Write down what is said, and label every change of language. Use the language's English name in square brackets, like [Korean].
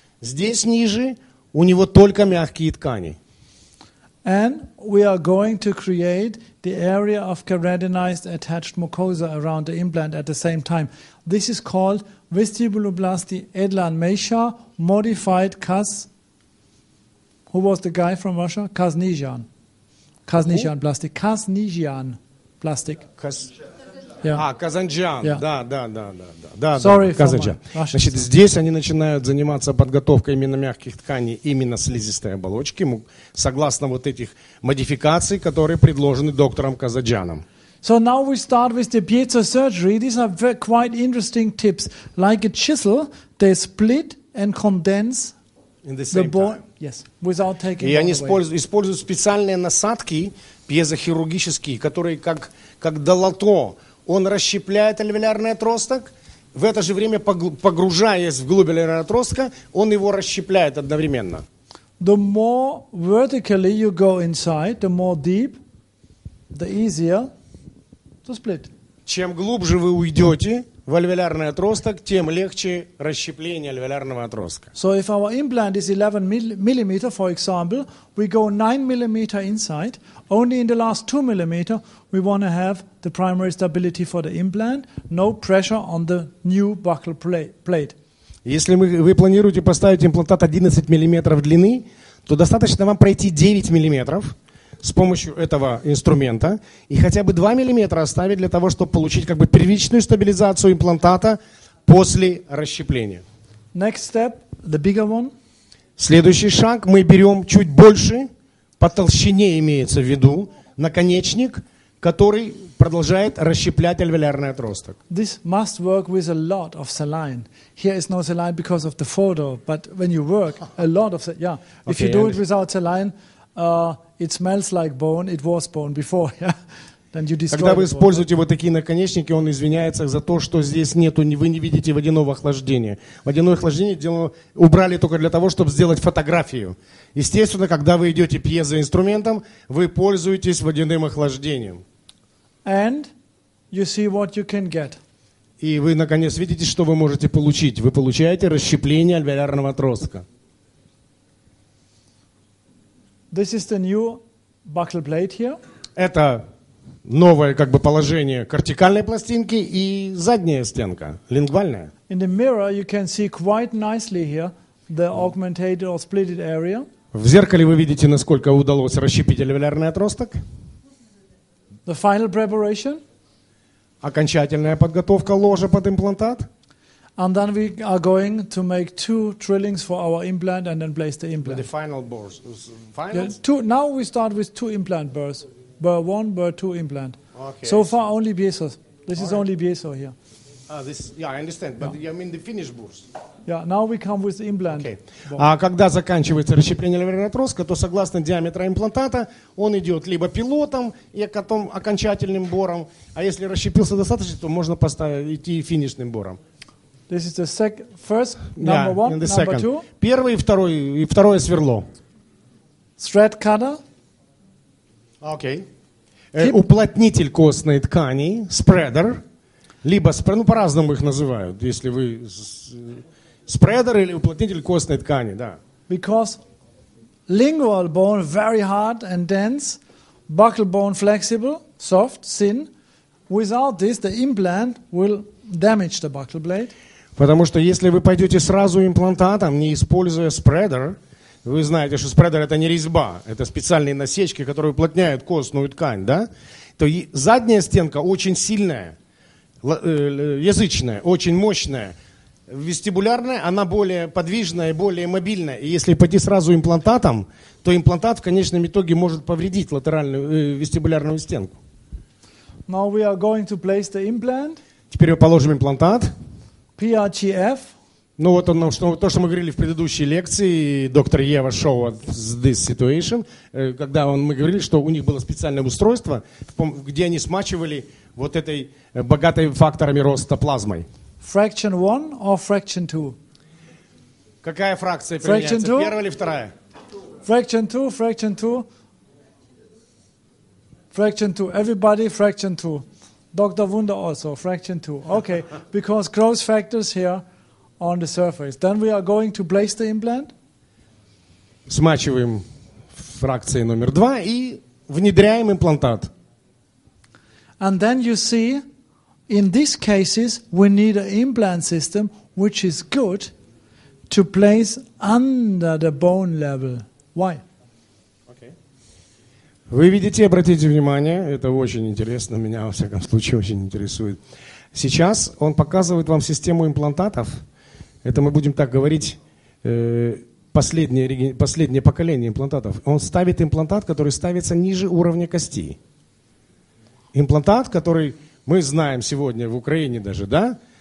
[Russian] Здесь ниже у него только мягкие ткани. [English] And we are going to create the area of keratinized attached mucosa around the implant at the same time. This is called vestibuloplasty Edlan Meisha modified Kaz. Who was the guy from Russia? Kaznijian. Kaznijian plastic. Kaznijian plastic. [Russian] А, Казанджан, да. [English] Sorry, [Russian] Казанджан. Значит, здесь они начинают заниматься подготовкой именно мягких тканей, именно слизистой оболочки, согласно вот этих модификаций, которые предложены доктором Казанджаном. [English] So now we start with the piezo surgery. These are quite interesting tips. Like a chisel, they split and condense the bone. Yes, without taking. [Russian] И они используют специальные насадки пьезохирургические, которые как долото. Он расщепляет алвеолярный отросток, в это же время, погружаясь вглубь алвеолярного отростка, он его расщепляет одновременно. [English] The more vertically you go inside, the more deep, the easier to split. [Russian] Чем глубже вы уйдете в алвеолярный отросток, тем легче расщепление алвеолярного отростка. [English] So if our implant is 11 millimeter, for example, we go 9 millimeter inside. Only in the last 2 millimeter, we want to have the primary stability for the implant, no pressure on the new buccal plate. [Russian] Если вы планируете поставить имплантат 11 миллиметров длины, то достаточно вам пройти 9 миллиметров с помощью этого инструмента и хотя бы 2 миллиметра оставить для того, чтобы получить как бы первичную стабилизацию имплантата после расщепления. [English] Next step, the bigger one. [Russian] Следующий шаг, мы берем чуть больше, по толщине имеется в виду, наконечник, который продолжает расщеплять алвеолярный отросток. [English] This must work with a lot of saline. Here is no saline because of the photo, but when you work, a lot of saline. Yeah, if you do it without saline, it smells like bone. It was bone before. Yeah, then you destroy. [Russian] Когда вы используете вот такие наконечники, он извиняется за то, что здесь нету, вы не видите водяного охлаждения. Водяное охлаждение убрали только для того, чтобы сделать фотографию. Естественно, когда вы идете пьезоинструментом, вы пользуетесь водяным охлаждением. [English] And you see what you can get. [Russian] И вы, наконец, видите, что вы можете получить. Вы получаете расщепление алвеолярного отростка. [English] This is the new buccal plate here. [Russian] Это новое как бы положение кортикальной пластинки и задняя стенка, лингвальная. [English] In the mirror you can see quite nicely here the augmented or splitted area. [Russian] В зеркале вы видите, насколько удалось расщепить алвеолярный отросток. [English] The final preparation. [Russian] Окончательная подготовка ложа под имплантат. [English] And then we are going to make 2 drillings for our implant and then place the implant. The final bores. Now we start with 2 implant burrs. Burr 1, burr 2 implant. Okay. So far only piezo. This is only piezo here. I understand, but I mean the finish bores. Yeah, now we come with the implant. Okay. [Russian] А когда заканчивается расщепление алвеолярного отростка, то согласно диаметру имплантата он идет либо пилотом и потом окончательным бором, а если расщепился достаточно, то можно идти финишным бором. [English] This is the first, number one, number two. [Russian] Первый и второе сверло. [English] Thread cutter. Okay. [Russian] уплотнитель костной ткани, спредер, либо, ну по-разному их называют, если вы спредер или уплотнитель костной ткани, да. [English] Because lingual bone very hard and dense, buccal bone flexible, soft, thin. Without this, the implant will damage the buccal blade. [Russian] Потому что если вы пойдете сразу имплантатом, не используя спредер, вы знаете, что спредер это не резьба, это специальные насечки, которые уплотняют костную ткань, да? То задняя стенка очень сильная, язычная, очень мощная. Вестибулярная, она более подвижная и более мобильная. И если пойти сразу имплантатом, то имплантат в конечном итоге может повредить латеральную вестибулярную стенку. [English] Now we are going to place the implant. [Russian] Теперь мы положим имплантат. [English] PRGF. [Russian] Ну вот то, что мы говорили в предыдущей лекции, доктор Ева [English] showed this situation, [Russian] когда мы говорили, что у них было специальное устройство, где они смачивали вот этой богатой факторами роста плазмой. [English] Fraction 1 or fraction 2? [Russian] Какая фракция применяется? Первая или вторая? [English] Fraction 2, fraction 2. Fraction 2. Everybody fraction 2. Dr. Wunder also, fraction 2. Okay, because growth factors here on the surface. Then we are going to place the implant. [Russian] Смачиваем фракцией номер 2 и внедряем имплантат. [English] And then you see, in these cases, we need an implant system which is good to place under the bone level. Why? Okay. [Russian] Вы видите, обратите внимание, это очень интересно, меня во всяком случае очень интересует. Сейчас он показывает вам систему имплантатов. Это мы будем так говорить, последнее поколение имплантатов. Он ставит имплантат, который ставится ниже уровня кости. Имплантат, который мы знаем сегодня в Украине даже, да?